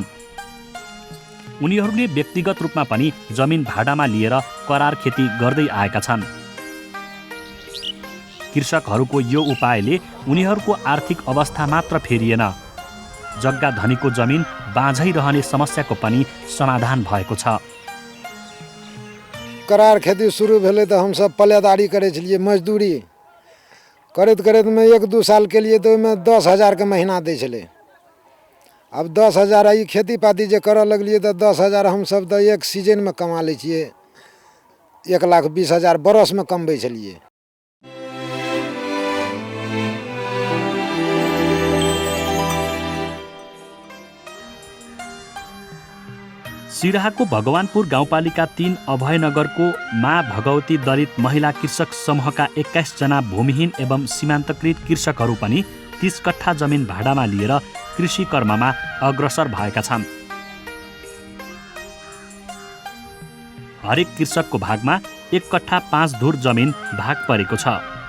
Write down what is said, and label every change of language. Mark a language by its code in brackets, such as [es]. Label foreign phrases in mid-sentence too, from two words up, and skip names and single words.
[ne] उनीहरूले व्यक्तिगत रूपमा पनि जमिन भाडामा लिएर करार खेती गर्दै आएका छन्। कृषकहरूको यो उपायले उनीहरूको आर्थिक अवस्था मात्र फेरिएन, जग्गा धनीको जमिन बाँझै रहने समस्याको पनि समाधान भएको छ। [mai] करार खेती शुरू भेलै तऽ हमसब पल्लेदारी करै छलियै, मजदूरी करैत करैतमे 1-2 साल केलियै तऽ ओहिमे 10,000 के महीना दै छलै। अब 10,000 ई खेती पाती जे करऽ लगलियै तऽ 10,000 हमसब तऽ एक सीजनमे कमा लै छियै, 1,20,000 बरसमे कमबै छलियै। [ne] सिराहाको भगवानपुर गाउँपालिका 3 अभयनगरको माँ भगवती दलित महिला कृषक समूहका 21 जना भूमिहीन एवं सीमान्तकृत कृषकहरू पनि 30 कट्ठा जमिन भाडामा लिएर कृषि कर्ममा अग्रसर भएका छन्। हरेक कृषकको भागमा 1 कट्ठा 5 धुर जमिन भाग परेको छ।